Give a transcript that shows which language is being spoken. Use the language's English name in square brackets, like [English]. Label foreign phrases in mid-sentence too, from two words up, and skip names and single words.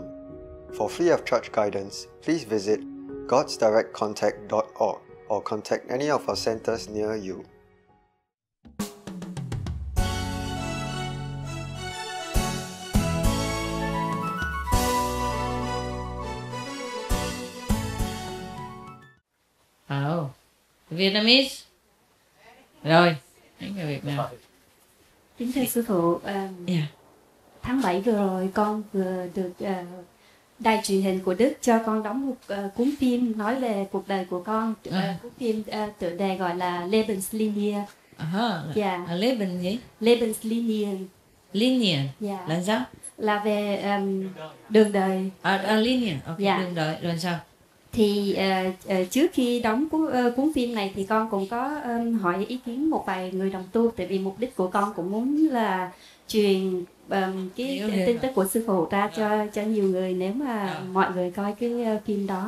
[English] For free of charge guidance, please visit godsdirectcontact.org or contact any of our centers near you. Vietnamese. [Vietnamese] Rồi, những người Việt Nam. Kính thưa sư phụ, tháng 7 vừa rồi con vừa được đài truyền hình của Đức cho con đóng một cuốn phim nói về cuộc đời của con. Cuốn phim tựa đề gọi là Lebenslinie. Leben gì? Lebenslinie. Linie. Là sao? Là về đường đời. Linie. Đường đời. Rồi sao? Thì trước khi đóng cuốn phim này thì con cũng có hỏi ý kiến một vài người đồng tu, tại vì mục đích của con cũng muốn là truyền cái tin tức của sư phụ ra cho nhiều người nếu mà mọi người coi cái phim đó.